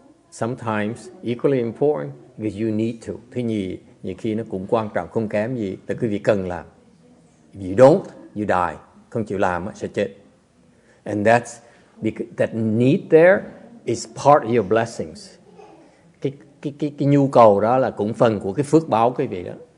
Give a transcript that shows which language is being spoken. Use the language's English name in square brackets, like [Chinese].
[English] Sometimes equally important because you need to. [Vietnamese] Thứ nhì, nhiều khi nó cũng quan trọng, không kém gì. Tại quý vị cần làm. [English] If you don't, you die. [Vietnamese] Không chịu làm sẽ chết. [English] And that need there is part of your blessings. [Vietnamese] Cái nhu cầu đó là cũng phần của cái phước báo quý vị đó.